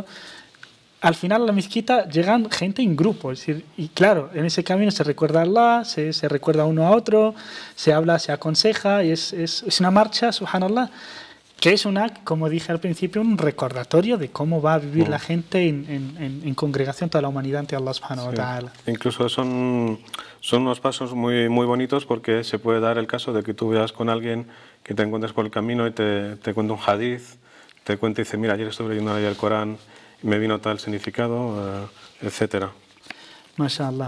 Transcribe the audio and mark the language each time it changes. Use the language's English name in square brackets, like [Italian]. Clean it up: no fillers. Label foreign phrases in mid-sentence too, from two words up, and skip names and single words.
[Spanish] Al final a la mezquita llegan gente en grupo, es decir, y claro, en ese camino se recuerda a Allah, se recuerda uno a otro, se habla, se aconseja, y es una marcha, subhanallah, que es como dije al principio, un recordatorio de cómo va a vivir la gente en congregación, toda la humanidad ante Allah [Arabic] سبحانه وتعالى. [Spanish] Incluso son unos pasos muy, muy bonitos, porque se puede dar el caso de que tú veas con alguien que te encuentres por el camino y te cuenta un hadith, te cuenta y dice, mira, ayer estuve leyendo ahí el Corán, me vino tal significado, etcétera. Mashallah.